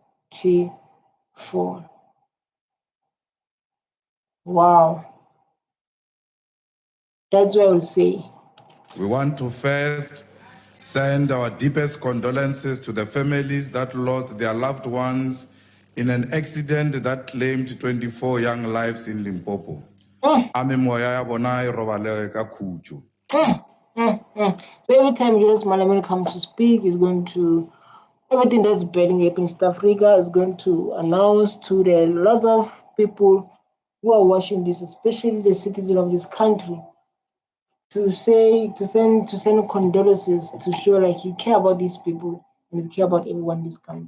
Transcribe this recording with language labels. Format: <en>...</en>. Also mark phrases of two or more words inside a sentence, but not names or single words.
<en>Wow. That's what I would say. We want to first send our deepest condolences to the families that lost their loved ones in an accident that claimed 24 young lives in Limpopo.</en> <nso>Ame moya ya bona e robale ka khutjo.</nso> <en>So every time Julius Malema comes to speak, he's going to, everything that's burning up in South Africa is going to announce to the lots of people who are watching this, especially the citizens of this country, to send condolences to show like you care about these people and you care about everyone in this country.</en>